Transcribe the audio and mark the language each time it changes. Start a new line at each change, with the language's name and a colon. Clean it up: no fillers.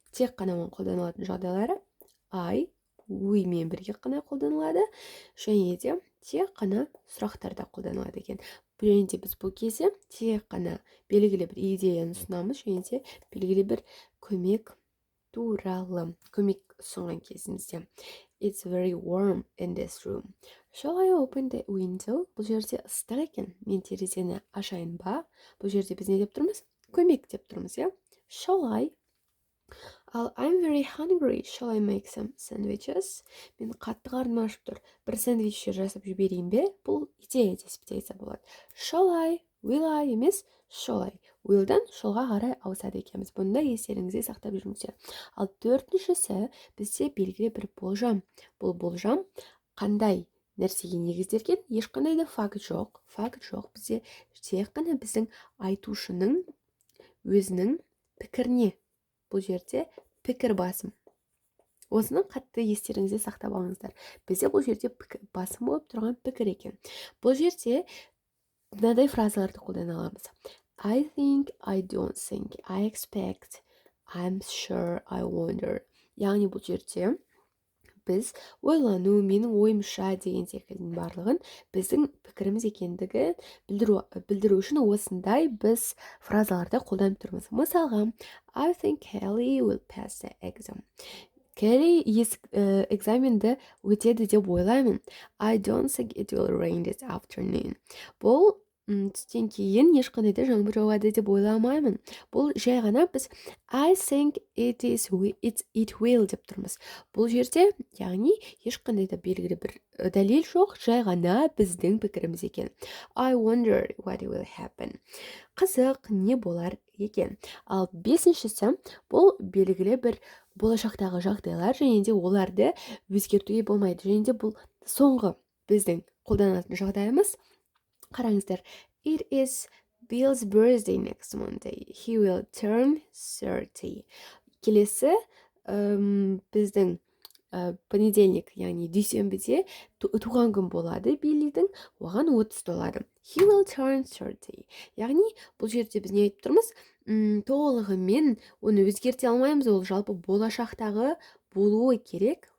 Kazakh: Тек қана оның қолданылатын жағдайлары we мен бірге қана қолданылады, және де тек қана сұрақтарда қолданылады екен. Және де біз бұл кезде тек қана белгілі бір идеяны ұсынамыз, және де белгілі бір көмек туралы көмек ұсынған кезімізде.
English: It's very warm in this room. Shall I open the window?
Kazakh: Бұл жерде ыстық екен. Мен терезені ашайын ба? Бұл жерде біз не деп тұрмыз? Көмек деп тұрмыз, иә?
English: Shall I? Ал I'm very hungry. Shall I make some sandwiches?
Kazakh: Мен қатты қарным ашып тұр. Бір сэндвичтер жасап жіберейін бе? Бұл идея деп болады.
English: Shall I? Will I? Емес, shall I?
Kazakh: Will'дан shall'ға қарай ауысады екенбіз. Бұнда естеріңізде сақтап жүріңіздер. Ал төртіншісі бізде белгілі бір болжам. Бұл болжам қандай нәрсеге негізделген? Ешқандай да факт жоқ. Бізде тек қана біздің айтушының өзінің пікіріне. Бұл жерде пікір басым. Осыны қатты естеріңізде сақтап алыңыздар. Бізде бұл жерде басым болып тұрған пікір екен. Бұл жерде мынадай фразаларды қолдана аламыз.
English: I think, I don't think, I expect, I'm sure, I wonder.
Kazakh: Яғни бұл жерде біз ойлану, менің ойымша деген секілдің барлығын біздің пікіріміз екендігі білдіру үшін осындай біз фразаларды қолданып тұрмыз. Мысалға,
English: I think Kelly will pass the exam.
Kazakh: Kelly экзаменді өтеді деп ойлаймын.
English: I don't think it will rain this afternoon.
Kazakh: Бұл түстен кейін ешқандай да жаңбыр жауады деп ойламаймын. Бұл жай ғана біз
English: I think it will
Kazakh: деп тұрмыз. Бұл жерде, яғни ешқандай да белгілі бір дәлел жоқ, жай ғана біздің пікіріміз екен.
English: I wonder what will happen.
Kazakh: Қызық, не болар екен. Ал бесіншісі, бұл белгілі бір болашақтағы жағдайлар, және де оларды өзгертуге болмайды. Және де бұл соңғы біздің қолданатын жағдайымыз. Қараңыздар,
English: it is Bill's birthday next Monday. He will turn 30.
Kazakh: Келесі біздің понедельник, яғни дүйсенбіде туған күн болады Биллидің, оған 30 толады.
English: He will turn 30.
Kazakh: Яғни бұл жерде біз не айтып тұрмыз? Толығымен оны өзгерте алмаймыз, ол жалпы болашақтағы болуы керек.